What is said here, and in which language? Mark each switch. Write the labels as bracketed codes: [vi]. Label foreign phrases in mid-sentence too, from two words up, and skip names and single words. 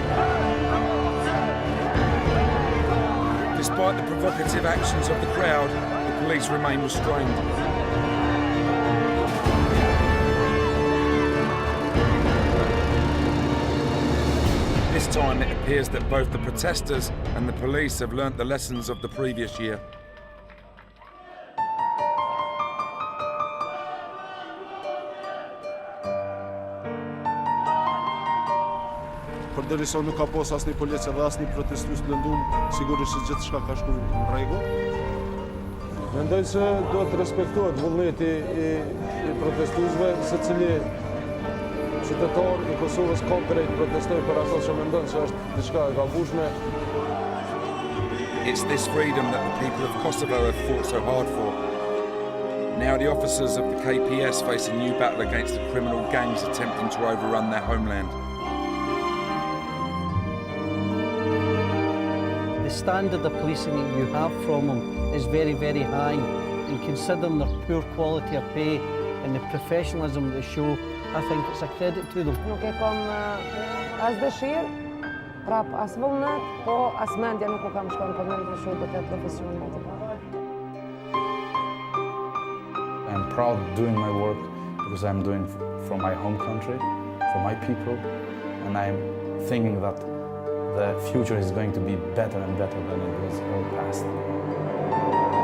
[en] Despite the provocative actions of the crowd, the police remain restrained. This time it appears that both the protesters and the police have learnt the lessons of the previous year. [sq] Përderisa nuk ka pas asnjë polic edhe asnjë protestues të lëndum, sigurisht se gjithçka ka shkuar në rregull. Mendoj se duhet të respektohet vullneti I protestuesve, secili qytetar I Kosovës ka drejt protestoj për ato që mendon se është diçka e gabueshme. [en] It's this freedom that the people of Kosovo have fought so hard for. Now the officers of the KPS face a new battle against the criminal gangs attempting to overrun their homeland. The standard of policing that you have from them is very, very high, and considering their poor quality of pay and the professionalism they show, I think it's a credit to them. [sq] Nuk e kam as dëshirë, prap as vullnet, po as mendja nuk u kam shkuar për mendje shumë do të profesionale. [en] I'm proud doing my work because I'm doing for my home country, for my people, and I'm thinking that the future is going to be better and better than it was in the past.